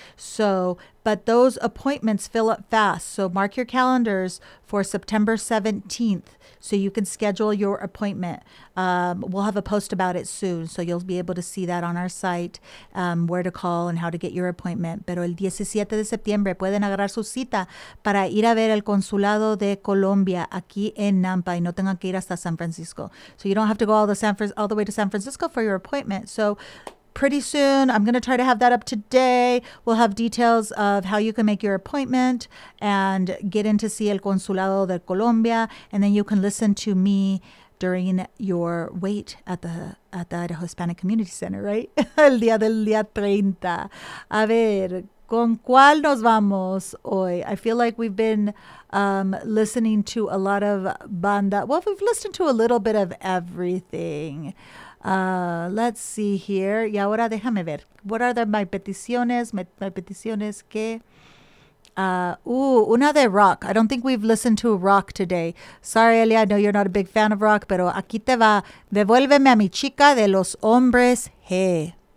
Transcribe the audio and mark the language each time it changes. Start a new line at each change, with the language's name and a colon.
English: So, but those appointments fill up fast. So mark your calendars for September 17th so you can schedule your appointment. We'll have a post about it soon. So you'll be able to see that on our site, where to call and how to get your appointment.
Spanish: Pero el 17 de septiembre pueden agarrar su cita para ir a ver el Consulado de Colombia aquí en Nampa y no tengan que ir hasta San Francisco.
English: So you don't have to go all the way to San Francisco for your appointment. So pretty soon, I'm going to try to have that up today. We'll have details of how you can make your appointment and get in to see El Consulado de Colombia. And then you can listen to me during your wait at the Idaho Hispanic Community Center, right?
Spanish: El día del día 30. A ver, ¿con cuál nos vamos hoy?
English: I feel like we've been listening to a lot of banda. Well, we've listened to a little bit of everything. Let's see here.
Spanish: Y ahora déjame ver.
English: What are my peticiones? My peticiones que...
Spanish: una de rock.
English: I don't think we've listened to rock today. Sorry, Elia, I know you're not a big fan of rock,
Spanish: pero aquí te va. Devuélveme a mi chica de los hombres G.